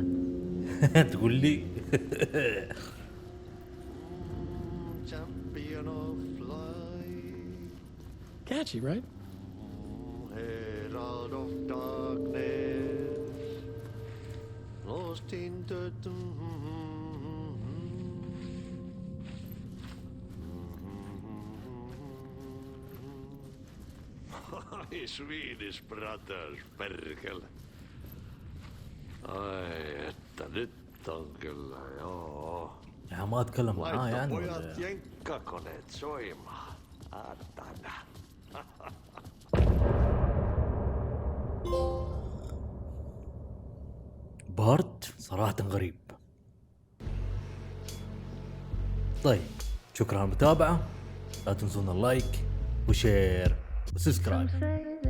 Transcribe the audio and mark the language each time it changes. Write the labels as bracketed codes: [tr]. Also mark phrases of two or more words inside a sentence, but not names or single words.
[ar] تقول لي [en] Champion of light, Catchy, right? herald of darkness, lost in the Swedish brothers, [fi] perkele. Ai, että nyt on kyllä, joo. [ar] يا ما اتكلم معاه [fi] Laita [ar] يعني [fi] pojat [ar] ولا- [fi] jenkkakoneet soimaan. Atana. [ar] بارت صراحة غريب. طيب شكرا على المتابعة، لا تنسون [en] the like and share and subscribe.